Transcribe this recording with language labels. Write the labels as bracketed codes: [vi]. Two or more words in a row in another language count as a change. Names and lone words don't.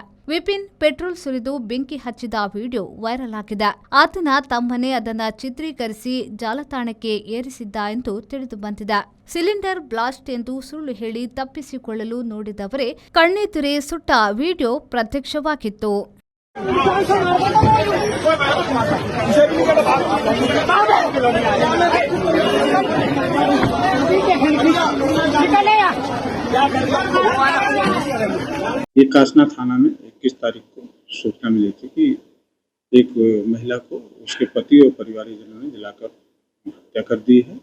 [kn] ವಿಪಿನ್ ಪೆಟ್ರೋಲ್ ಸುರಿದು ಬೆಂಕಿ ಹಚ್ಚಿದ ವಿಡಿಯೋ ವೈರಲ್ ಆಗಿದೆ. ಆತನ ತಮ್ಮನೇ ಅದನ್ನ ಚಿತ್ರೀಕರಿಸಿ ಜಾಲತಾಣಕ್ಕೆ ಏರಿಸಿದ್ದ ಎಂದು ತಿಳಿದು ಬಂದಿದೆ. ಸಿಲಿಂಡರ್ ಬ್ಲಾಸ್ಟ್ ಎಂದು ಸುಳ್ಳು ಹೇಳಿ ತಪ್ಪಿಸಿಕೊಳ್ಳಲು ನೋಡಿದವರೇ ಕಣ್ಣೆದುರೇ ಸುಟ್ಟ ವಿಡಿಯೋ ಪ್ರತ್ಯಕ್ಷವಾಗಿತ್ತು. [hi] ये कासना थाना में 21 तारीख को सूचना मिली थी कि एक महिला को उसके पति और परिवारजनों ने जलाकर हत्या कर दी है।